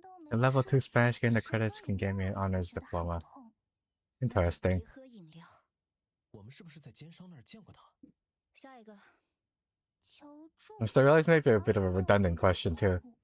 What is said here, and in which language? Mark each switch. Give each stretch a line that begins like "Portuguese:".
English: The level 2 Spanish getting the credits can get me an honors diploma. Interesting.
Chinese: 别喝饮料。我们是不是在奸商那儿见过他？下一个。
English: I'm still realizing maybe a bit of a redundant question too.